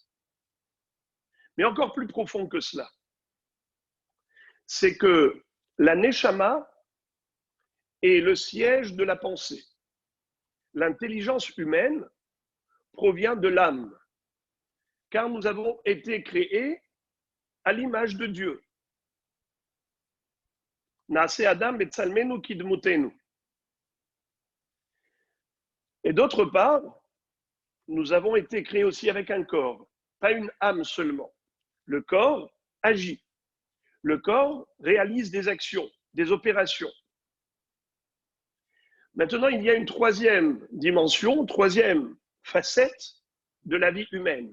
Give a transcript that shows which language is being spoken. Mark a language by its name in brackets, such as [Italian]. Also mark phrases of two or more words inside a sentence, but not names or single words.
[French] Mais encore plus profond que cela, c'est que la neshama est le siège de la pensée. L'intelligence humaine provient de l'âme, car nous avons été créés à l'image de Dieu. [Hebrew] נעשה אדם בצלמנו כדמותנו. [French] Et d'autre part, nous avons été créés aussi avec un corps, pas une âme seulement. Le corps agit. Le corps réalise des actions, des opérations. Maintenant, il y a une troisième dimension, troisième facette de la vie humaine.